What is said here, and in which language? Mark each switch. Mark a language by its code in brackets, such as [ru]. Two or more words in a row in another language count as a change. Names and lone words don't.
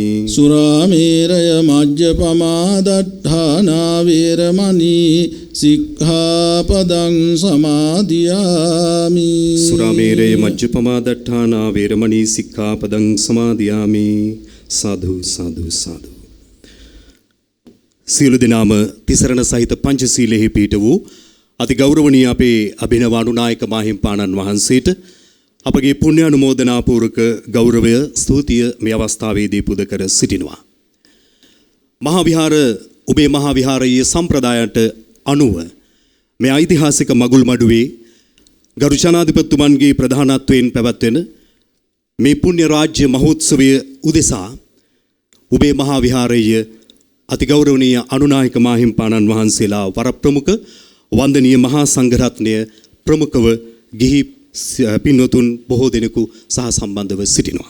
[pi] සුරාමේරය මජ්ජපමා දට්ඨානා වේරමණී සික්ඛාපදං සමාදියාමි සුරාමේරය මජ්ජපමා දට්ඨානා වේරමණී සික්ඛාපදං සමාදියාමි සාදු සාදු සාදු. [si] සියලු දෙනාම තිසරණ සහිත පංචශීලයේ පිහිට වූ අති ගෞරවනීය අපේ අභිනව අනුනායක මාහිම්පාණන් වහන්සේට අපගේ පුණ්‍ය අනුමෝදනා පූර්වක ගෞරවය ස්තුතිය මේ අවස්ථාවේදී පුද කර සිටිනවා. මහා විහාර ඔබේ මහා විහාරයේ සම්ප්‍රදායන්ට අනුව මේ ඓතිහාසික මගුල් මඩුවේ ගරු ජනාධිපතිතුමන්ගේ ප්‍රධානත්වයෙන් පැවැත්වෙන මේ පුණ්‍ය රාජ්‍ය මහෝත්සවය උදෙසා ඔබේ මහා විහාරයේ අතිගෞරවනීය අනුනායක මාහිම්පාණන් වහන්සේලා වර ප්‍රමුඛ වන්දනීය මහා සංඝරත්නය ප්‍රමුඛව ගිහි පින්වතුන් බොහෝ දෙනෙකු සහ සම්බන්ධව සිටිනවා.